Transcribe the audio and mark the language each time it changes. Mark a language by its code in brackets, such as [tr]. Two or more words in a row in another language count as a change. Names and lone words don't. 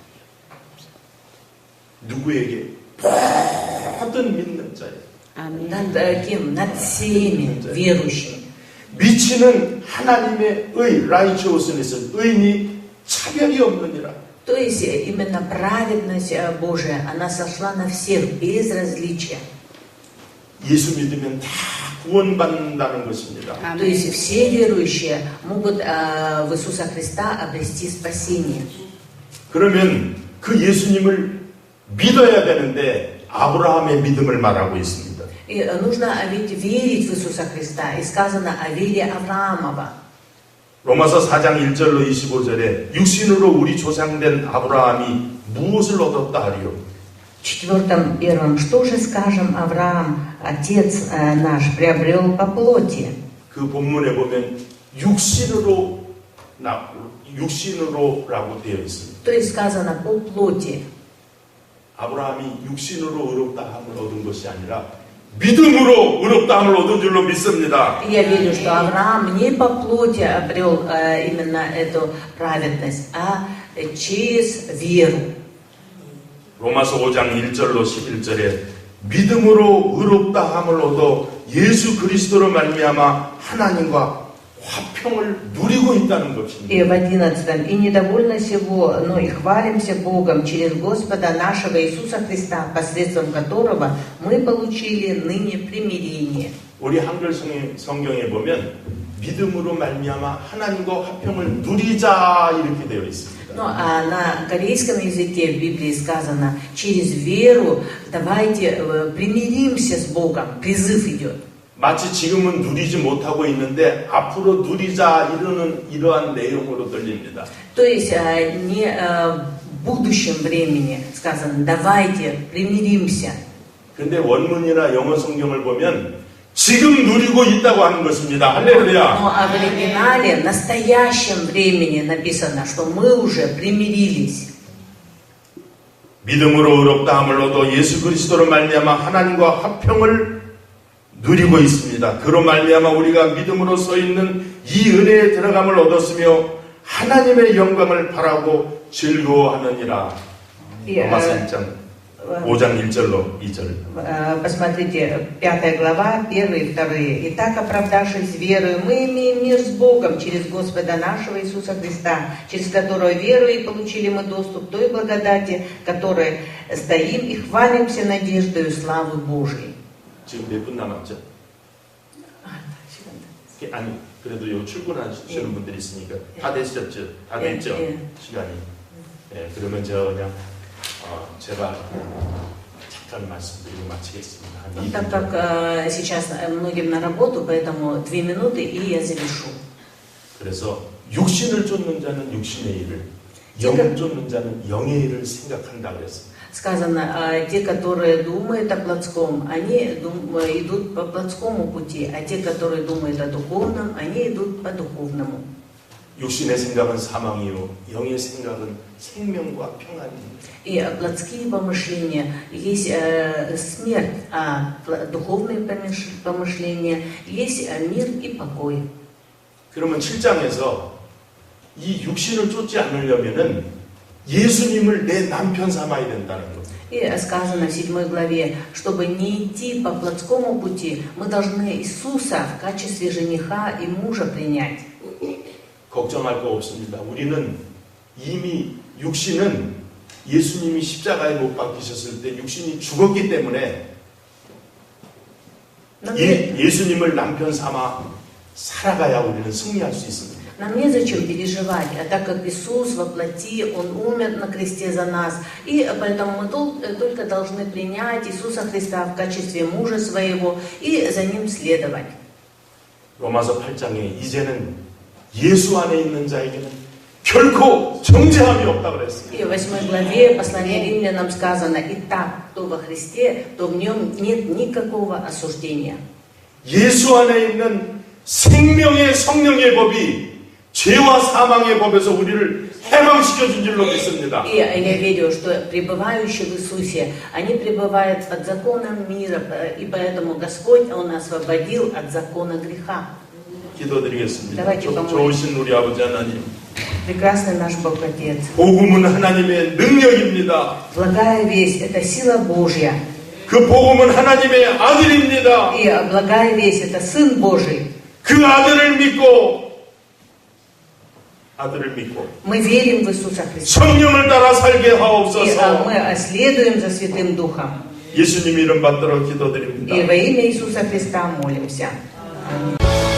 [ko] 누구에게? 모든 믿는 자에. [ru] Над кем? Над всеми верующими. [ko] 미치는 하나님의 의, righteousness, 의인이 차별이 없느니라. [ru] То есть именно праведность Божия, она сошла на всех без различия. [ko] 예수 믿으면 다 구원받는다는 것입니다. [ru] То есть все верующие могут в Иисуса Христа обрести спасение. [ko] 그러면 그 예수님을 믿어야 되는데 아브라함의 믿음을 말하고 있습니다. [ru] И нужно ведь верить в Иисуса Христа. И сказано о вере Авраамова. [ko] 로마서 4장 1절로 25절에 육신으로 우리 조상된 아브라함이 무엇을 얻었다 하리요? [ru] В 4:1. Что же скажем, Авраам, отец наш, приобрел по плоти? [ko] 그 본문에 보면 육신으로라고 되어 있습니다. [ru] То есть сказано по плоти. [ko] 아브라함이 육신으로 의롭다함을 얻은 것이 아니라 믿음으로 의롭다함을 얻은 줄로 믿습니다. [ru] Я верю, что Авраам не по плоти обрел именно эту праведность, а через веру. [ko] 로마서 5장 1절로 11절에 믿음으로 의롭다함을 얻어 예수 그리스도로 말미암아 하나님과 화평을 누리고 있다는 것입니다. [ru] И в 11. И недовольно сего, но и хвалимся Богом через Господа нашего Иисуса Христа, посредством которого мы получили ныне примирение. [ko] 우리 한글 성경에 보면 믿음으로 말미암아 하나님과 화평을 누리자 이렇게 되어 있습니다. [ru] Ну, а на корейском языке в Библии сказано, через веру давайте примиримся с Богом, призыв идет. [ko] 마치 지금은 누리지 못하고 있는데 앞으로 누리자 이러한 내용으로 들립니다. [ru] То есть не в будущем времени сказано, давайте примиримся. [ko] 근데 원문이나 영어 성경을 보면 지금 누리고 있다고 하는 것입니다. 할렐루야. [ru] Но в оригинале в настоящем времени написано, что мы уже примирились. [ko] 믿음으로 의롭다함을 얻어 예수 그리스도로 말미암아 하나님과 화평을 누리고 있습니다. 그로 말미암아 우리가 믿음으로 서 있는 이 은혜에 들어감을 얻었으며 하나님의 영광을 바라고 즐거워하느니라. 로마서 5장 1절로 2절. [ru] Посмотрите, 5 глава, 1 и 2. «Итак, оправдавшись верою, мы имеем мир с Богом через Господа нашего Иисуса Христа, через которого верою и получили мы доступ к той благодати, которой стоим и хвалимся надеждою славы Божией». [ko] 지금 몇 분 남았죠? 아니, 그래도 요 출근하시는 분들이 있으니까 다 되셨죠? 다 됐죠? 시간이. 네, 그러면 저 그냥 제가 잠깐 말씀드리고 마치겠습니다. [ru] Так как сейчас многим на работу, поэтому 2 минуты и я завершу. [ko] 그래서 육신을 쫓는 자는 육신의 일을, 영을 쫓는 자는 영의 일을 생각한다 그랬습니다. [ru] Сказано, те, которые думают о плотском, они идут по плотскому пути, а те, которые думают о духовном, они идут по духовному. [ko] 육신의 생각은 사망이요, 영의 생각은 생명과 평안입니다. [ru] И плотские помышления есть смерть, а духовные помышления есть мир и покой. [ko] 그러면 7장에서 이 육신을 쫓지 않으려면은 예수님을 내 남편 삼아야 된다는 것. [ru] И сказано в 7 главе, чтобы не идти по плотскому пути, мы должны Иисуса в качестве жениха и мужа принять. [ko] 걱정할 거 없습니다. 우리는 이미 육신은 예수님이 십자가에 못 박히셨을 때 육신이 죽었기 때문에 예수님을 남편 삼아 살아가야 우리는 승리할 수 있습니다. [ru] Нам незачем переживать, так как Иисус во плоти, Он умер на кресте за нас, и поэтому мы только должны принять Иисуса Христа в качестве мужа своего и за Ним следовать. [ko] 로마서 8장에 이제는 예수 안에 있는 자에게는 결코 정죄함이 없다 그랬습니다. [ru] И в 8 главе послания Римлянам сказано: «Итак, кто во Христе, то в нем нет никакого осуждения». [ko] 예수 안에 있는 생명의 성령의 법이 죄와 사망의 법에서 우리를 해방시켜 준 줄로 믿습니다. [ru] И я верю, что пребывающие в Иисусе, они пребывают под законом мира, и поэтому Господь, Он освободил от закона греха. [ko] 기도드리겠습니다. 좋으신 우리 아버지 하나님. [ru] Прекрасный наш Бог Отец. [ko] 복음은 하나님의 능력입니다. [ru] Благая весть — это сила Божья. [ko] 그 복음은 하나님의 아들입니다. [ru] И благая весть — это Сын Божий. [ko] 그 아들을 믿고 [ru] мы верим в Иисуса Христа. [ko] 성령을 따라 살게 [ru] И [ko] 하옵소서. [ru] мы следуем за Святым Духом. [ko] 예수님 이름 받들어 기도드립니다. [ru] И во имя Иисуса Христа молимся. Аминь.